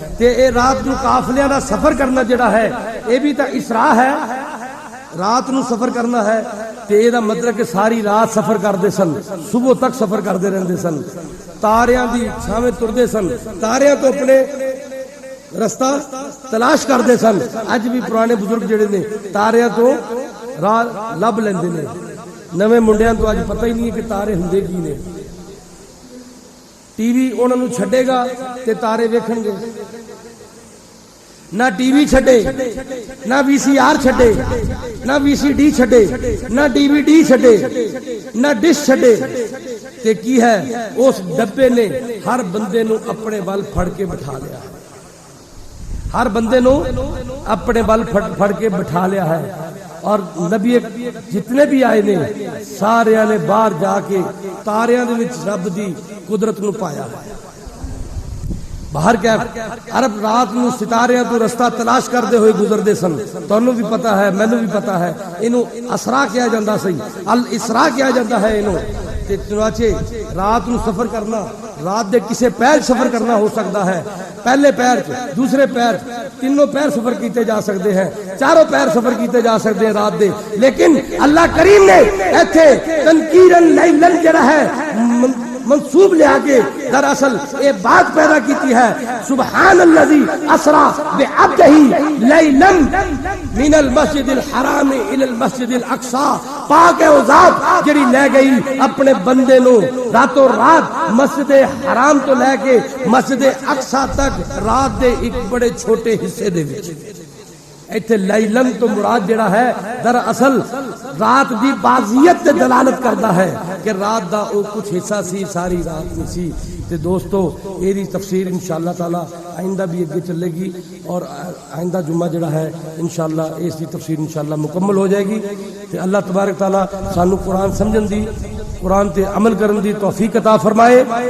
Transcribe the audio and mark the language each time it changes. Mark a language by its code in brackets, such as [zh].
[pa] تے اے رات نو قافلیاں دا سفر کرنا جڑا ہے اے بھی تا اسراء ہے. رات نو سفر کرنا ہے تے اے دا مطلب کہ ساری رات سفر کردے سن, صبح تک سفر کردے رہندے سن, تاریاں دی چھاویں تردے سن, تاریاں تو اپنے رستہ تلاش کردے سن. اج بھی پرانے بزرگ جڑے نے تاریاں تو راہ لب لیندے نے, نویں منڈیاں تو اج پتہ ہی نہیں ہے کہ تارے ہوندے کی نے. ٹی وی انہاں نوں چھڈے گا تے تارے ویکھن گے, نہ ٹی وی چھڈے, نہ وی سی آر چھڈے, نہ وی سی ڈی چھڈے, نہ ڈی وی ڈی چھڈے, نہ ڈش چھڈے. تے کی ہے اس ڈبے نے ہر بندے نو اپنے ول پھڑ کے بٹھا لیا, ہر بندے نو اپنے ول پھڑ کے بٹھا لیا ہے. اور نبی جتنے بھی آئے نے سارے نے باہر جا کے تاریاں دے وچ رب دی قدرت نو پایا ہے. باہر کیا عرب رات نو ستاریاں تو رستہ تلاش کردے ہوئے گزردے سن. تانوں بھی پتہ ہے, مینوں بھی پتہ ہے, اینو اسرا کیا جاندا سی, الاسرا کیا جاندا ہے اینو. تے چنانچہ رات نو سفر کرنا, رات دے کسے پیر سفر کرنا ہو سکتا ہے, پہلے پیر دوسرے پیر تینوں پیر سفر کیتے جا سکتے ہیں, چاروں پیر سفر کیتے جا سکتے ہیں رات دے. لیکن اللہ کریم نے ایتھے تنکیرن لیلن جڑا ہے منصوب لے کے دراصل یہ بات پیدا کیتی ہے, [ar] سبحان الذی اسرا بعبدہ لیلا من المسجد الحرام الى المسجد الاقصی. [pa] پاک ہے وہ ذات جڑی لے گئی اپنے بندے نو راتوں رات مسجد حرام تو لے کے مسجد اقصی تک رات دے ایک بڑے چھوٹے حصے دے وچ. ایتھے لیلن تو مراد جڑا ہے دراصل رات دی بازیت تے دلالت کرتا ہے کہ رات دا او کچھ حصہ سی, ساری رات نہیں سی. تے دوستو ایدی تفسیر انشاءاللہ تعالی آئندہ بھی اگے چلے گی, اور آئندہ جمعہ جڑا ہے انشاءاللہ اس دی تفسیر انشاءاللہ مکمل ہو جائے گی. تے اللہ تبارک تعالی سانو قرآن سمجھن دی, قرآن تے عمل کرن دی توفیق عطا فرمائے.